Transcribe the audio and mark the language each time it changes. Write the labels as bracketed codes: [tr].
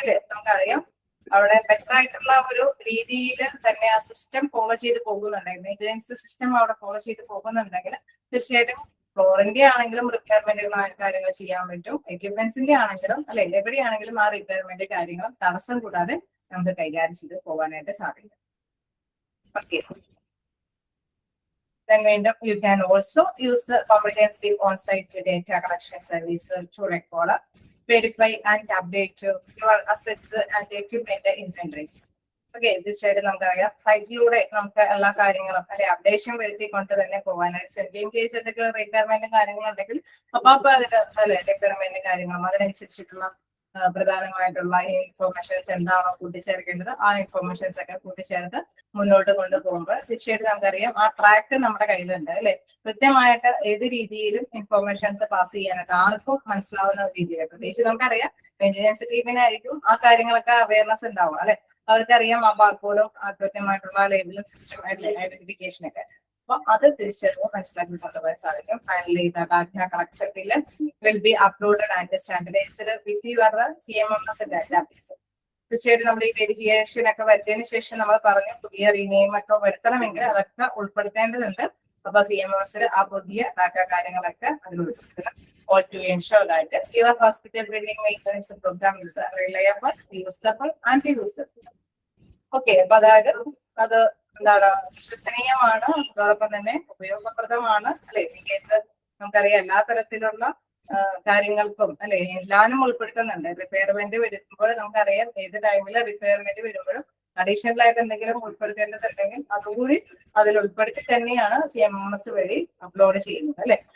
[ml] നമുക്കറിയാം അവിടെ ബെറ്റർ ആയിട്ടുള്ള ഒരു രീതിയിൽ തന്നെ ആ സിസ്റ്റം ഫോളോ ചെയ്ത് പോകുന്നുണ്ടെങ്കിൽ, മെയിൻ്റെനൻസ് സിസ്റ്റം അവിടെ ഫോളോ ചെയ്ത് പോകുന്നുണ്ടെങ്കിൽ തീർച്ചയായിട്ടും ഫ്ലോറിന്റെ ആണെങ്കിലും റിപ്പയർമെന്റുകൾ കാര്യങ്ങൾ ചെയ്യാൻ പറ്റും. എക്യുപ്മെന്റ്സിന്റെ ആണെങ്കിലും അല്ലെ എവിടെയാണെങ്കിലും ആ റിപ്പയർമെന്റ് കാര്യങ്ങളും തടസ്സം കൂടാതെ നമുക്ക് കൈകാര്യം ചെയ്ത് പോകാനായിട്ട് സാധിക്കും. [en] Okay, then you can also use the comprehensive on-site data collection service to record, verify and update your assets and equipment inventories. [ml] Okay, തീർച്ചയായിട്ടും നമുക്കറിയാം സൈറ്റിലൂടെ നമുക്ക് എല്ലാ കാര്യങ്ങളും അല്ലെ അപ്ഡേഷൻ വരുത്തിക്കൊണ്ട് തന്നെ പോകാനായിട്ട് ഇൻ കേസ് എന്തെങ്കിലും റിക്വയർമെന്റും കാര്യങ്ങളുണ്ടെങ്കിൽ അപ്പൊ അതിന് അല്ലെ റിക്വയർമെന്റ് കാര്യങ്ങളും അതിനനുസരിച്ചിട്ടുള്ള പ്രധാനമായിട്ടുള്ള ഇൻഫോർമേഷൻസ് എന്താണോ കൂട്ടിച്ചേർക്കേണ്ടത് ആ ഇൻഫോർമേഷൻസ് ഒക്കെ കൂട്ടിച്ചേർത്ത് മുന്നോട്ട് കൊണ്ടുപോകുമ്പോൾ തീർച്ചയായിട്ടും നമുക്കറിയാം ആ ട്രാക്ക് നമ്മുടെ കയ്യിലുണ്ട് അല്ലെ. കൃത്യമായിട്ട് ഏത് രീതിയിലും ഇൻഫോർമേഷൻസ് പാസ് ചെയ്യാനായിട്ട് ആർക്കും മനസ്സിലാവുന്ന രീതിയിൽ പ്രത്യേകിച്ച് നമുക്കറിയാം മെയിൻ്റെനൻസ് ടീമിനായിരിക്കും ആ കാര്യങ്ങളൊക്കെ അവയർനെസ് ഉണ്ടാവും അല്ലെ. അവർക്കറിയാം ആ ബാർകോഡും കൃത്യമായിട്ടുള്ള ലേബലും സിസ്റ്റം ഐഡന്റിഫിക്കേഷൻ ഒക്കെ. അപ്പൊ അത് തിരിച്ചറിവ് മനസ്സിലാക്കി കൊണ്ടുപോകാൻ സാധിക്കും. [en] Finally the data collected will be uploaded and standardised with your CMMS database. [ml] തീർച്ചയായിട്ടും നമ്മൾ ഈ വെരിഫിക്കേഷൻ ഒക്കെ വരുത്തിയതിനു ശേഷം നമ്മൾ പറഞ്ഞു പുതിയ റീനെയിം ഒക്കെ വരുത്തണമെങ്കിൽ അതൊക്കെ ഉൾപ്പെടുത്തേണ്ടതുണ്ട്. അപ്പൊ CMMS ആ പുതിയ ഡാറ്റ കാര്യങ്ങളൊക്കെ അതിൽ ഉൾപ്പെടുത്തണം. [en] All to ensure that your hospital building maintenance program is reliable, usable and reusable. [ml] Okay, അപ്പൊ അതായത് അത് എന്താണ്, വിശ്വസനീയമാണ്, അതോടൊപ്പം തന്നെ ഉപയോഗപ്രദമാണ് അല്ലെ. ഇൻ കേസ് നമുക്കറിയാം എല്ലാ തരത്തിലുള്ള കാര്യങ്ങൾക്കും അല്ലെ എല്ലാനും ഉൾപ്പെടുത്തുന്നുണ്ട്. റിപ്പയർമെന്റ് വരുമ്പോൾ നമുക്കറിയാം ഏത് ടൈമിൽ റിപ്പയർമെന്റ് വരുമ്പോഴും അഡീഷണൽ ആയിട്ട് എന്തെങ്കിലും ഉൾപ്പെടുത്തേണ്ടതുണ്ടെങ്കിൽ അതുകൂടി അതിൽ ഉൾപ്പെടുത്തി തന്നെയാണ് CMMS വഴി അപ്ലോഡ് ചെയ്യുന്നത് അല്ലെ.